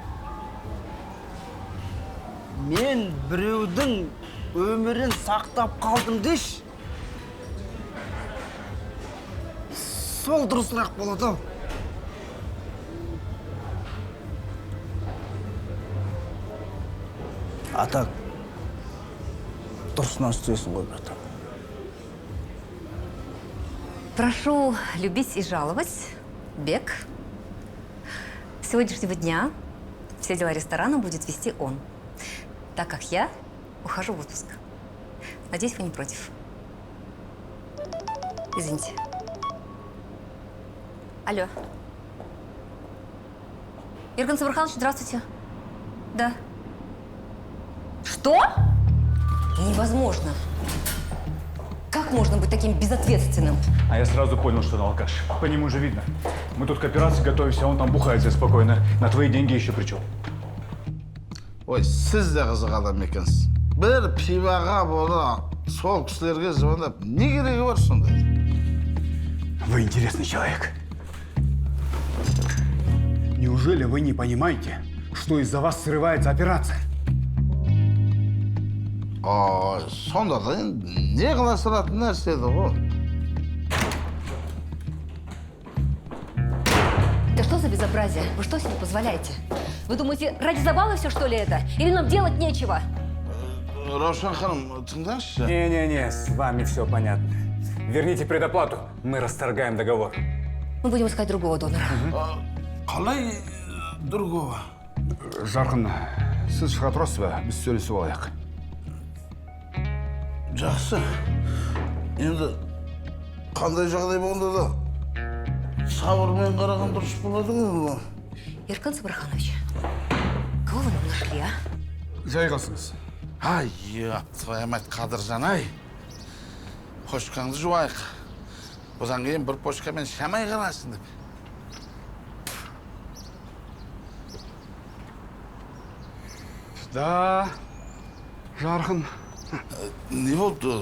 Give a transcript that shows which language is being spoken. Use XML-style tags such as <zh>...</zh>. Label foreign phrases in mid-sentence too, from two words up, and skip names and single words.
<kk>Мен біреудің өмірін сақтап қалдым деш. Сол дұрысырақ болады ау. Атак, дұрысынан істейсің ғой, братан.</kk> <ru>Прошу любить и жаловать. Бек. С сегодняшнего дня все дела ресторана будет вести он, так как я ухожу в отпуск. Надеюсь, вы не против. Извините. Алло. Ирган Саварханович, здравствуйте. Да. Что? Невозможно. Как можно быть таким безответственным? А я сразу понял, что он алкаш. По нему же видно. Мы тут к операции готовимся, а он там бухает себе спокойно. На твои деньги еще при чем?</ru> <kk>Ой, сіз де қызық адам екенсіз. Бір пиваға бола, сол кісілерге звондап, не керегі бар сондай?</kk> <ru>Вы интересный человек. Неужели вы не понимаете, что из-за вас срывается операция?</ru> <kk>Сонда да не қыласыратын нәрсе еді ғой?</kk> <ru>Это что за безобразие? Вы что себе позволяете? Вы думаете, ради забавы все, что ли, это? Или нам делать нечего?</ru> <kk>Раушан ханым, тыңдашы.</kk> <ru>Не-не-не, с вами все понятно. Верните предоплату, мы расторгаем договор. Мы будем искать другого донора.</ru> <kk>Қалай другого? Жарқын, сіз шыға тұрасыз ба? Біз сөйлесіп алайық. Жақсы. Енді қандай жағдай болғанда да сабырмен қараған дұрыс болады ғой. Иркан Сабарханович,</kk> <ru>кого вы нам нашли, а?</ru> <kk>Жайғасыңыз.</kk> <ru>Ай, твоя мать,</ru> <kk>Қадыржан, ай. Пошкаңды жуайық. Одан кейін бір пошкамен шамай қарасын деп. Да, Жарқын. Не болды?</kk>